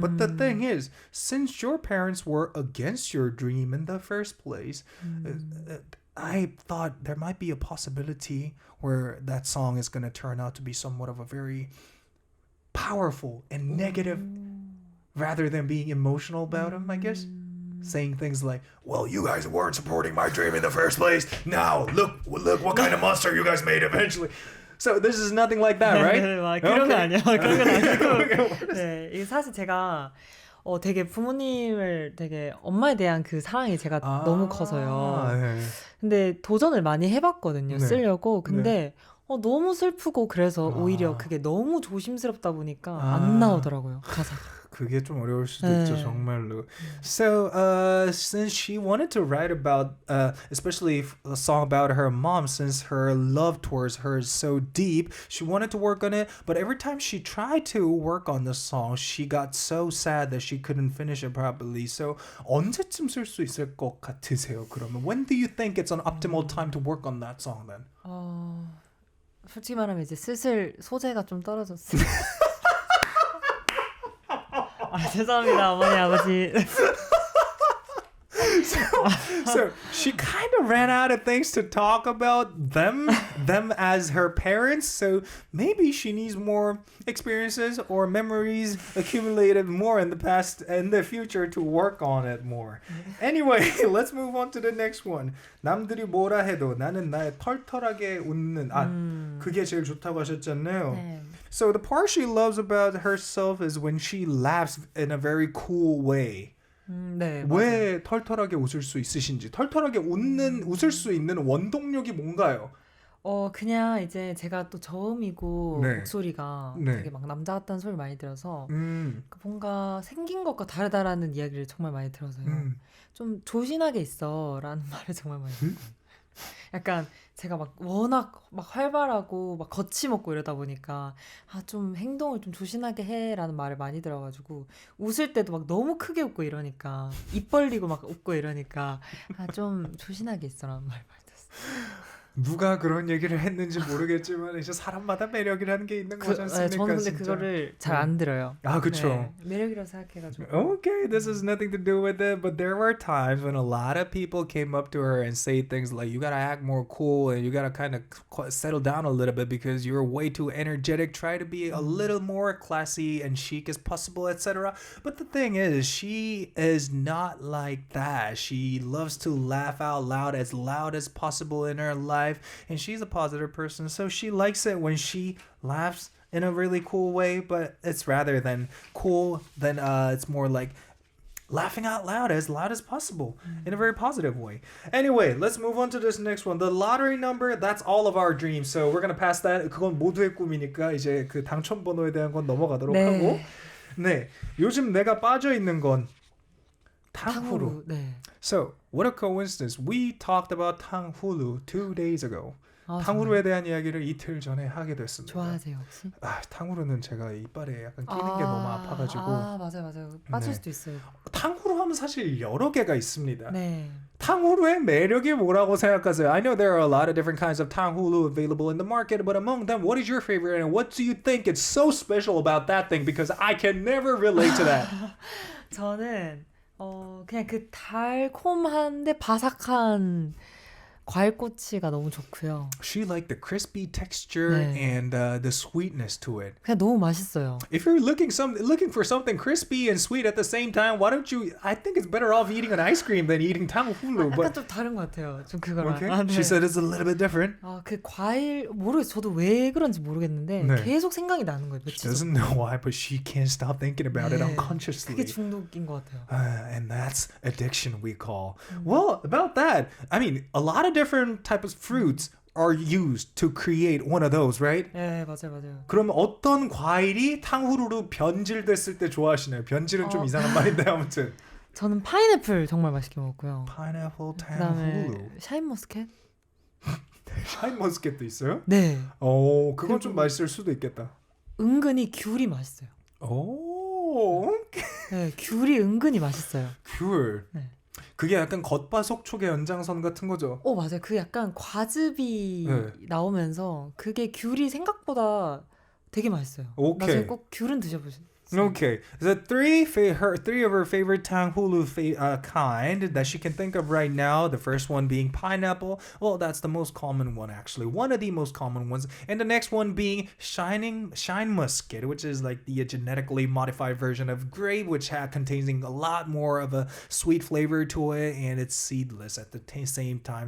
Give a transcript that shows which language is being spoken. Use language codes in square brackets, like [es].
[en] But the thing is, since your parents were against your dream in the first place, I thought there might be a possibility where that song is going to turn out to be somewhat of a very powerful and negative rather than being emotional about them, I guess. Saying things like, well, you guys weren't supporting my dream in the first place. Now, look what kind of monster you guys made eventually. So this is nothing like that, right? [ko] 네, 그런 거 아니야. 그런 건 아니고. 네, 이게 사실 제가 되게 부모님을 되게 엄마에 대한 그 사랑이 제가 너무 커서요. 네. 근데 도전을 많이 해봤거든요. 네. 쓰려고. 근데 너무 슬프고 그래서 오히려 그게 너무 조심스럽다 보니까 안 나오더라고요. 가사가. 그게 좀 어려울 수도 있죠, 정말로. [en] So, since she wanted to write about, especially a song about her mom, since her love towards her is so deep, she wanted to work on it. But every time she tried to work on the song, she got so sad that she couldn't finish it properly. So, [ko] 언제쯤 쓸 수 있을 것 같으세요? 그러면 [en] when do you think it's an optimal time to work on that song then? [ko] 솔직히 말하면 이제 슬슬 소재가 좀 떨어졌어요. 죄송합니다, 어머니, 아버지. [en] So she kind of ran out of things to talk about them as her parents. So maybe she needs more experiences or memories accumulated more in the past and the future to work on it more. Anyway, let's move on to the next one. [ko] 남들이 뭐라 해도 나는 나의 털털하게 웃는 그게 제일 좋다고 하셨잖아요. 네. [en] So the part she loves about herself is when she laughs in a very cool way. [ko] 네, 왜 털털하게 웃을 수 있으신지, 털털하게 웃을 수 있는 원동력이 뭔가요? 그냥 이제 제가 또 저음이고 네. 목소리가 네. 되게 막 남자 같다는 소리 많이 들어서 뭔가 생긴 것과 다르다라는 이야기를 정말 많이 들어서요. 좀 조신하게 있어라는 말을 정말 많이 들어요. 약간 제가 막 워낙 막 활발하고 막 거침없고 이러다 보니까 좀 행동을 좀 조신하게 해라는 말을 많이 들어가지고 웃을 때도 막 너무 크게 웃고 이러니까 입 벌리고 막 웃고 이러니까 좀 조신하게 있어라는 말 많이 들었어요. 누가 그런 얘기를 했는지 모르겠지만 이제 사람마다 매력이라는 게 있는 거지 않습니까? 저는 근데 진짜? 그거를 잘 안 들어요. 아, 그쵸. 네, 매력이라고 생각해가지고. [en] Okay, this has nothing to do with it, but there were times when a lot of people came up to her and say things like, you gotta act more cool and you gotta kind of settle down a little bit because you're way too energetic. Try to be a little more classy and chic as possible, etc. But the thing is, she is not like that. She loves to laugh out loud as possible in her life. And she's a positive person, so she likes it when she laughs in a really cool way, but it's rather than cool, then it's more like laughing out loud as possible in a very positive way. Anyway, let's move on to this next one. The lottery number, that's all of our dreams. So we're gonna pass that. [ko] 그건 모두의 꿈이니까 이제 그 당첨 번호에 대한 건 넘어가도록 하고. 네, 요즘 내가 빠져 있는 건 탕후루. 네. [en] So, what a coincidence. We talked about 탕후루 2 days ago. [ko] 탕후루에 대한 이야기를 이틀 전에 하게 됐습니다. 좋아하세요, 혹시? 탕후루는 제가 이빨에 약간 끼는 게 너무 아파가지고. 맞아요. 빠질 수도 있어요. 탕후루 하면 사실 여러 개가 있습니다. 네. 탕후루의 매력이 뭐라고 생각하세요? [en] I know there are a lot of different kinds of 탕후루 available in the market, but among them, what is your favorite and what do you think is so special about that thing? Because I can never relate to that. [ko] 저는 그냥 그 달콤한데 바삭한 과일꼬치가 너무 좋고요. [en] She liked the crispy texture [ko] 네. [en] and the sweetness to it. [ko] 그냥 너무 맛있어요. [en] If you're looking for something crispy and sweet at the same time, why don't you? I think it's better off eating an ice cream than eating 탕후루. [ko] 약간 [en] But [ko] 좀 다른 것 같아요. 좀 그거랑. [en] okay, [ko] 아, 네. [en] she said it's a little bit different. [ko] 그 과일 모르겠어요. 저도 왜 그런지 모르겠는데 네. 계속 생각이 나는 거예요. [en] She doesn't know why, but she can't stop thinking about it [ko] 네. [en] unconsciously. [ko] 그게 중독인 것 같아요. [en] And that's addiction we call. Well, about that, I mean, a lot of different types of fruits are used to create one of those, right? [ko] 네, 맞아요. 그럼 어떤 과일이 탕후루로 변질됐을 때 좋아하시나요? 변질은 좀 이상한 말인데 아무튼. 저는 파인애플 정말 맛있게 먹고요. 파인애플 그다음에 탕후루. 샤인머스켓? 샤인머스켓도 있어요? 네. 오, 그건 좀 그리고- 맛있을 수도 있겠다. 은근히 귤이 맛있어요. 오, 네, 귤이 은근히 맛있어요. 귤. 네. 그게 약간 겉바속촉의 연장선 같은 거죠. 맞아요. 그 약간 과즙이 네. 나오면서 그게 귤이 생각보다 되게 맛있어요. 오케이. 나중에 꼭 귤은 드셔보세요. [en] Okay, the three of her favorite 탕후루 kind that she can think of right now. The first one being pineapple. Well, that's the most common one actually. One of the most common ones. And the next one being shine musket, which is like the genetically modified version of grape, which contains a lot more of a sweet flavor to it, and it's seedless at the same time.